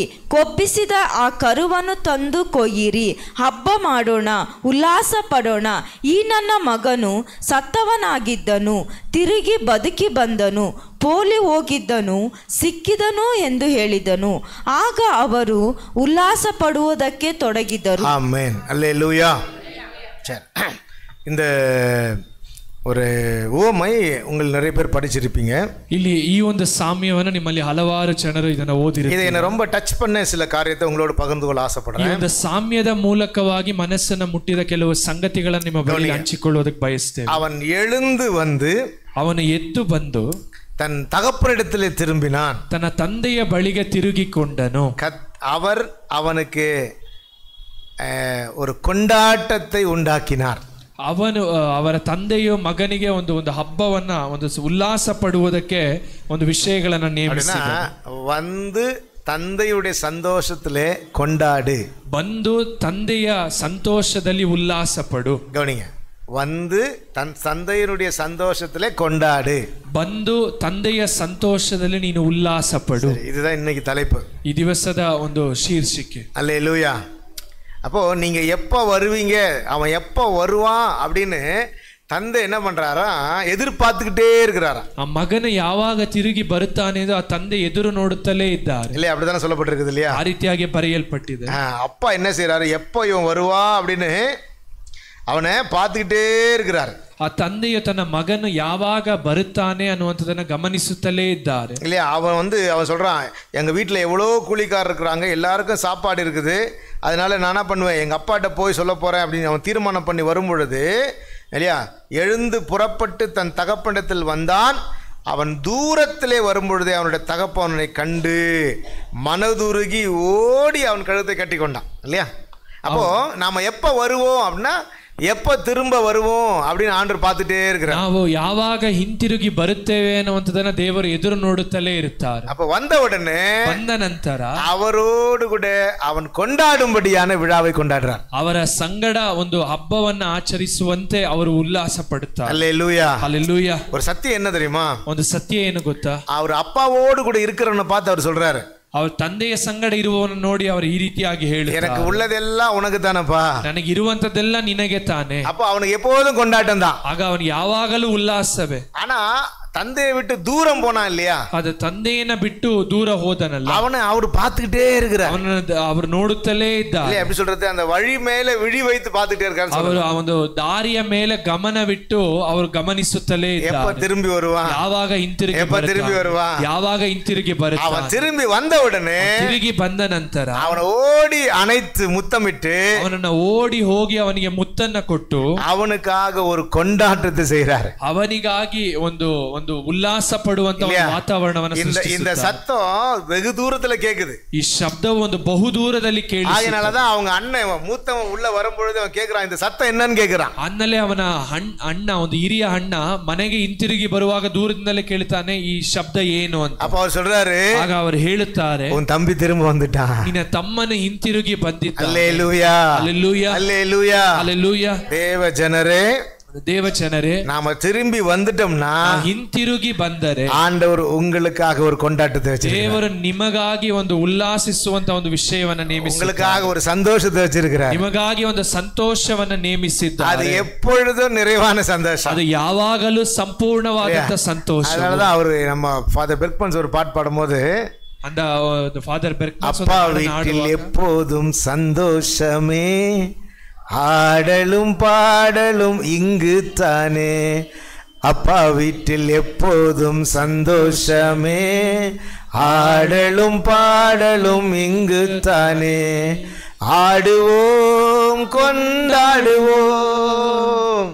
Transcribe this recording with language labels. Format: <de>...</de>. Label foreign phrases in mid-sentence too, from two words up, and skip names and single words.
<kn>ಕೊಬ್ಬಿಸಿದ ಆ ಕರುವನ್ನು ತಂದು ಕೊಯ್ಯಿರಿ, ಹಬ್ಬ ಮಾಡೋಣ, ಉಲ್ಲಾಸ ಪಡೋಣ. ಈ ನನ್ನ ಮಗನು ಸತ್ತವನಾಗಿದ್ದನು, ತಿರುಗಿ ಬದುಕಿ ಬಂದನು, ಪೋಲಿ ಹೋಗಿದ್ದನು, ಸಿಕ್ಕಿದನು ಎಂದು ಹೇಳಿದನು. ಆಗ ಅವರು ಉಲ್ಲಾಸ ಪಡುವುದಕ್ಕೆ ತೊಡಗಿದರು. ಆಮೆನ್,</kn> <ta>அல்லேலூயா. இந்த ஒரு ஓமை உங்கள் நிறைய பேர் படிச்சிருப்பீங்க.</ta> <kn>ಇಲ್ಲಿ ಈ ಒಂದು ಸಾಮ್ಯವನ್ನು ನಿಮ್ಮಲ್ಲಿ ಹಲವಾರು ಜನರು ಇದನ್ನು ಓದಿರುತ್ತಾರೆ.</kn> <ta>இதை என்ன ரொம்ப டச் பண்ண சில காரியத்தை உங்களோட பகிர்ந்து கொள்ள ஆசைப்படுறேன்.</ta> <kn>ಈ ಒಂದು ಸಾಮ್ಯದ ಮೂಲಕವಾಗಿ ಮನಸ್ಸನ್ನು ಮುಟ್ಟಿದ ಕೆಲವು ಸಂಗತಿಗಳನ್ನು ನಿಮ್ಮ ಬಳಿ ಹಂಚಿಕೊಳ್ಳೋದಕ್ಕೆ ಬಯಸ್ತೇನೆ.</kn> <ta>அவன் எழுந்து வந்து,</ta> <kn>ಅವನು ಎದ್ದು ಬಂದು</kn> <ta>தன் தகப்பனிடத்திலே திரும்பினான்.</ta> <kn>ತನ್ನ ತಂದೆಯ ಬಳಿಗೆ ತಿರುಗಿಕೊಂಡನು.</kn> <ta>அவர் அவனுக்கு ஒரு கொண்டாட்டத்தை உண்டாக்கினார்.</ta> <kn>ಅವನು ಅವರ ತಂದೆಯು ಮಗನಿಗೆ ಒಂದು ಹಬ್ಬವನ್ನ, ಒಂದು ಉಲ್ಲಾಸ ಪಡುವುದಕ್ಕೆ ಒಂದು ವಿಷಯಗಳನ್ನು ನೇಮಿಸಿದನು.</kn> <ta>வந்து ತಂದೆಯುடைய சந்தோஷத்திலே கொண்டாடு.</ta> <kn>ಬಂದು ತಂದೆಯ ಸಂತೋಷದಲ್ಲಿ ಉಲ್ಲಾಸ ಪಡು.</kn> <ta>கவனிங்க, வந்து தன் தந்தையினுடைய சந்தோஷத்திலே கொண்டாடு.</ta> <kn>ಬಂದು ತಂದೆಯ ಸಂತೋಷದಲ್ಲಿ ನೀನು ಉಲ್ಲಾಸ ಪಡು.</kn> <ta>இதுதான் இன்னைக்கு தலைப்பு,</ta> <kn>ಈ ದಿವಸದ ಒಂದು ಶೀರ್ಷಿಕೆ.</kn> <ta>அல்லேலூயா. அப்போ நீங்க எப்போ வருவீங்க, அவன் எப்போ வருவான் அப்படின்னு ತಂದೆ என்ன பண்றாரா, ಎದುರ್ಪಾರ್த்துக்கிட்டே இருக்கிறாரா.</ta> <kn>ಆ ಮಗನು ಯಾವಾಗ ತಿರುಗಿ ಬರುತ್ತಾನೆ ಆ ತಂದೆ ಎದುರು ನೋಡುತ್ತಲೇ ಇದ್ದಾರೆ.</kn> <ta>இல்லையா, அப்படிதானே சொல்லப்பட்டிருக்குது இல்லையா?</ta> <kn>ಆ ರೀತಿಯಾಗಿ ಬರೆಯಲ್ಪಟ್ಟಿದೆ.</kn> <ta>அப்பா என்ன செய்யறாரு, எப்போ இவன் வருவா அப்படின்னு ಅವನೇ பார்த்துக்கிட்டே இருக்கிறாரு.</ta> <kn>ಆ ತಂದೆಯು ತನ್ನ ಮಗನು ಯಾವಾಗ ಬರುತ್ತಾನೆ ಅನ್ನುವಂಥದ್ದನ್ನು ಗಮನಿಸುತ್ತಲೇ ಇದ್ದಾರೆ.</kn> <ta>இல்லையா, அவன் சொல்றான், எங்க வீட்டில் எவ்வளோ கூலிக்காரர் இருக்கிறாங்க, எல்லாருக்கும் சாப்பாடு இருக்குது, அதனால நான் என்ன பண்ணுவேன், எங்க அப்பாட்ட போய் சொல்ல போறேன் அப்படின்னு அவன் தீர்மானம் பண்ணி வரும் பொழுது, இல்லையா, எழுந்து புறப்பட்டு தன் தகப்பனிடத்தில் வந்தான். அவன் தூரத்திலே வரும்பொழுதே அவனுடைய தகப்பனை கண்டு மனதுருகி ஓடி அவன் கழுத்தை கட்டி கொண்டான். இல்லையா, அப்போ நாம எப்போ வருவோம் அப்படின்னா, எப்போ திரும்ப வருவோம் அப்படின்னு ஆண்டவர் பார்த்துட்டே இருக்கிறார்.</ta> <kn>ನಾವು ಯಾವಾಗ ಹಿಂತಿರುಗಿ ಬರುತ್ತೇವೆ ಅನ್ನುವಂಥದ್ದನ್ನ ದೇವರು ಎದುರು ನೋಡುತ್ತಲೇ ಇರುತ್ತಾರೆ.</kn> <ta>அப்ப வந்த உடனே</ta> <kn>ಬಂದ ನಂತರ</kn> <ta>அவரோடு கூட அவன் கொண்டாடும்படியான விழாவை கொண்டாடுறார்.</ta> <kn>ಅವರ ಸಂಗಡ ಒಂದು ಹಬ್ಬವನ್ನ ಆಚರಿಸುವಂತೆ ಅವರು ಉಲ್ಲಾಸ ಪಡುತ್ತಾರೆ.</kn> <ta>அல்லேலூயா, அல்லேலೂಯಾ. ஒரு சத்தியம் என்ன தெரியுமா,</ta> <kn>ಒಂದು ಸತ್ಯ ಏನು ಗೊತ್ತಾ,</kn> <ta>அவர் அப்பாவோடு கூட இருக்கிறவனை பார்த்து அவர் சொல்றாரு,</ta> <kn>ಅವ್ರ ತಂದೆಯ ಸಂಗಡ ಇರುವವನನ್ನು ನೋಡಿ ಅವರು ಈ ರೀತಿಯಾಗಿ ಹೇಳುತ್ತಾರೆ,</kn> <ta>எனக்கு உள்ளதெல்லாம் உனக்கு தானப்பா,</ta> <kn>ನನಗೆ ಇರುವಂತದ್ದೆಲ್ಲ ನಿನಗೆ ತಾನೆ.</kn> <ta>அப்ப அவனுக்கு எப்போதும் கொண்டாட்டம் தான்.</ta> <kn>ಆಗ ಅವನು ಯಾವಾಗಲೂ ಉಲ್ಲಾಸವೇ.</kn> <ta>ஆனா தந்தையை விட்டு தூரம் போனா இல்லையா,</ta> <kn>ಅದು ತಂದೆಯನ್ನ ಬಿಟ್ಟು ದೂರ ಹೋದನಲ್ಲ,</kn> <ta>அவனை அவர் பார்த்துக்கிட்டே இருக்கிறார்.</ta> <kn>ಅವರು ನೋಡುತ್ತಲೇ ಇದ್ದಾರೆ.</kn> <ta>எப்படி சொல்றது, அந்த வழி மேல விழி வைத்து பார்த்துட்டே இருக்காரு.</ta> <kn>ಅವರು ಆ ಒಂದು ದಾರಿಯ ಮೇಲೆ ಗಮನವಿಟ್ಟು ಅವರು ಗಮನಿಸುತ್ತಲೇ</kn> <ta>எப்ப</ta> <kn>ಇದ್ದಾರೆ,</kn> <ta>திரும்பி வருவான்,</ta> <kn>ಯಾವಾಗ ಹಿಂತಿರುಗಿ</kn> <ta>எப்ப திரும்பி வருவான்,</ta> <kn>ಯಾವಾಗ ಹಿಂತಿರುಗಿ ಬರುತ್ತಾನೆ.</kn> <ta>அவன் திரும்பி வந்த உடனே</ta> <kn>ತಿರುಗಿ ಬಂದ ನಂತರ</kn> <ta>அவனை ஓடி அணைத்து முத்தமிட்டு</ta> <kn>ಅವನನ್ನ ಓಡಿ ಹೋಗಿ ಅವನಿಗೆ ಮುತ್ತನ್ನ ಕೊಟ್ಟು</kn> <ta>அவனுக்காக ஒரு கொண்டாட்டத்தை செய்கிறார்.</ta> <kn>ಅವನಿಗಾಗಿ ಒಂದು ಉಲ್ಲಾಸ ಪಡುವಂತ ವಾತಾವರಣವನ್ನು ಸೃಷ್ಟಿಸುತ್ತಾರೆ.</kn> <ta>இந்த சத்தம் வெகு தூரத்துல கேக்குது.</ta> <kn>ಈ ಶಬ್ದವು ಒಂದು ಬಹುದೂರದಲ್ಲಿ ಕೇಳಿ,</kn> <ta>அதனாலதான் அவங்க அண்ணன் மூத்தவன் உள்ள வரும்பொழுது அவன் கேக்குறான், இந்த சத்தம் என்னன்னு கேக்குறான்.</ta> <kn>ಆಮೇಲೆ ಅವನ ಅಣ್ಣ, ಒಂದು ಹಿರಿಯ ಅಣ್ಣ ಮನೆಗೆ ಹಿಂತಿರುಗಿ ಬರುವಾಗ ದೂರದಿಂದಲೇ ಕೇಳ್ತಾನೆ, ಈ ಶಬ್ದ ಏನು ಅಂತ.</kn> <ta>அப்ப அவர் சொல்றாரு,</ta> <kn>ಆಗ ಅವರು ಹೇಳುತ್ತಾರೆ,</kn> <ta>உன் தம்பி திரும்ப வந்துட்டான்,</ta> <kn>ನಿನ್ನ ತಮ್ಮನ ಹಿಂತಿರುಗಿ ಬಂದಿದ್ದಾನೆ.</kn> <ta>அல்லேலூயா, அல்லேலூயா, அல்லேலூயா, அல்லேலೂயா. தேவ ஜனரே,</ta> <kn>ದೇವಜನರೇ,</kn> <ta>நாம திரும்பி வந்துட்டோம்னா,</ta> <kn>ಹಿಂತಿರುಗಿ ಬಂದರೆ</kn> <ta>ஆண்டவர் உங்களுக்காக ஒரு கொண்டாட்டத்தை வச்சிருக்கார்.</ta> <kn>ದೇವರು ನಿಮಗಾಗಿ ಒಂದು ಉಲ್ಲಾಸಿಸುವಂತ ಒಂದು ವಿಷಯವನ್ನ ನೇಮಿಸಿದ್ದಾರೆ.</kn> <ta>உங்களுக்காக ஒரு சந்தோஷத்தை வச்சிருக்கிறார்.</ta> <kn>ನಿಮಗಾಗಿ ಒಂದು ಸಂತೋಷವನ್ನ ನೇಮಿಸಿದ್ದಾರೆ.</kn> <ta>அது எப்பொழுதும் நிறைவான சந்தோஷம்,</ta> <kn>ಅದು ಯಾವಾಗಲೂ ಸಂಪೂರ್ಣವಾದಂತ ಸಂತೋಷ.</kn> <ta>அதனாலதான் அவரு நம்ம ஃபாதர் பெர்க்மன்ஸ் ஒரு பாட்டு பாடும்போது, அந்த ஃபாதர் பெர்க்மன்ஸ் அப்பா வீட்டில் எப்போதும் சந்தோஷமே, ஆடலும் பாடலும் இங்கு தானே, அப்பா வீட்டில் எப்போதும் சந்தோஷமே, ஆடலும் பாடலும் இங்கு தானே, ஆடுவோம் கொண்டாடுவோம்,</ta>